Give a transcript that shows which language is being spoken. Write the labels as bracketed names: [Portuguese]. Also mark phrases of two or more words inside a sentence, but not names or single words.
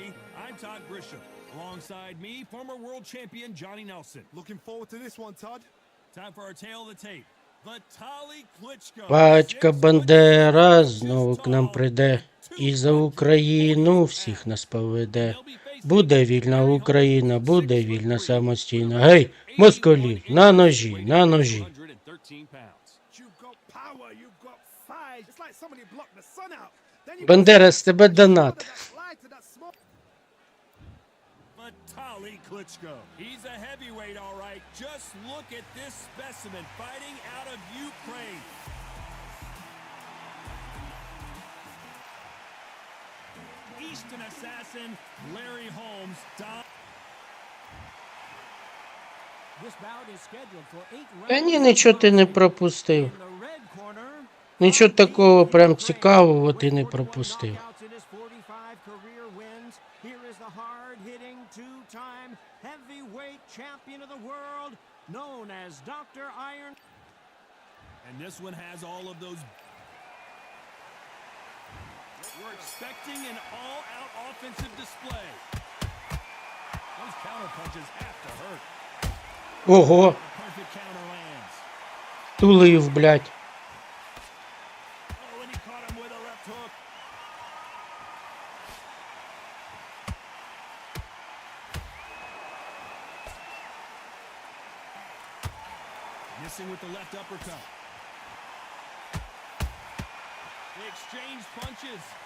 [English] I'm Todd Grisham. Alongside me, former world champion Johnny Nelson. Looking forward to this one, Todd. Time for our tale of the tape. [Ukrainian] Віталій Кличко. Батько Бандера знову к нам прийде. І за Україну всіх нас поведе. Буде вільна Україна, буде вільна самостійна. Гей, москалі, на ножі, на ножі. [English] 113 pounds. You've got power, you've got fight. It's like somebody blocked the sun out. Then you [Ukrainian] Бандера, з тебе донат. [English] that light to that smoke. Віталій Кличко. He's a heavyweight, all right. Just look at this specimen fighting out of Ukraine. Eastern assassin Larry Holmes. This bout is scheduled for 8 rounds. [Ukrainian] Та ні, нічого ти не пропустив. [English] In the red corner, [Ukrainian] Нічого такого прям цікавого ти не пропустив. [English] knockouts in his 45 career wins. Here is the hard-hitting two-time heavyweight champion of the world, known as Dr. Iron. And this one has all of those. We're expecting an all-out offensive display. Those counter punches have to hurt. [Ukrainian] Ого, [English] Perfect counter lands. [Ukrainian] тулив, блядь. [English] Oh, and he caught him with a left hook. Missing with the left uppercut. They exchange punches.